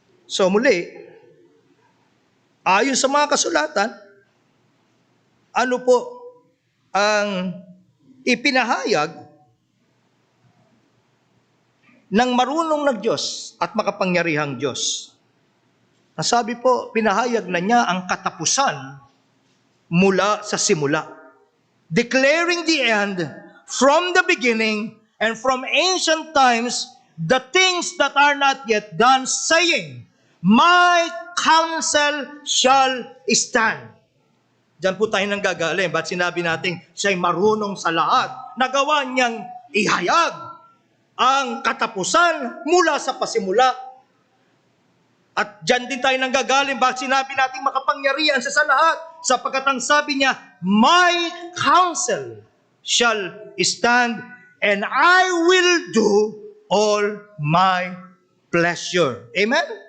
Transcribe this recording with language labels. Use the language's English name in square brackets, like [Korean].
[Filipino] So muli, ayon sa mga kasulatan, ano po ang ipinahayag ng marunong na Diyos at makapangyarihang Diyos? Ang sabi po, pinahayag na niya ang katapusan mula sa simula. [English] Declaring the end from the beginning and from ancient times, the things that are not yet done, saying, my counsel shall stand. [Filipino] Diyan po tayo nang gagaling. Ba't sinabi natin siya'y marunong sa lahat? Nagawa niyang ihayag ang katapusan mula sa pasimula. At diyan din tayo nang gagaling. Ba't sinabi natin makapangyarihan sa lahat? [English] Sapagkat ang sabi niya, my counsel shall stand and I will do all my pleasure. Amen?